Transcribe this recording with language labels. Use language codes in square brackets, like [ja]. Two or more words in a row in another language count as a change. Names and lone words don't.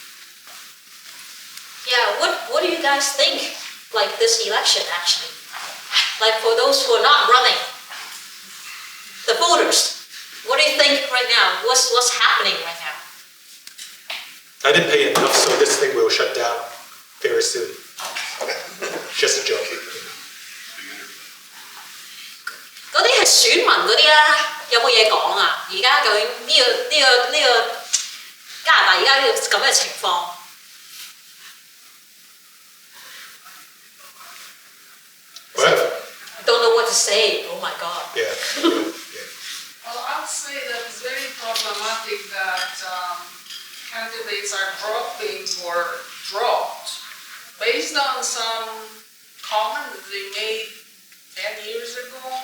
[en] Yeah, what do you guys think, like this election actually? Like for those who are not running, the voters, what do you think right now? What's happening right now? I didn't pay enough, so this thing will shut down very soon. Just a joke. [yue] 嗰啲係選民嗰啲咧，有冇嘢講啊？而家究竟呢個加拿大而家呢個咁嘅情況？ [en] What? I don't know what to say. Oh my God. Yeah. Well, I'd say that it's very problematic that candidates are dropping or dropped based on some comment that they made 10 years ago.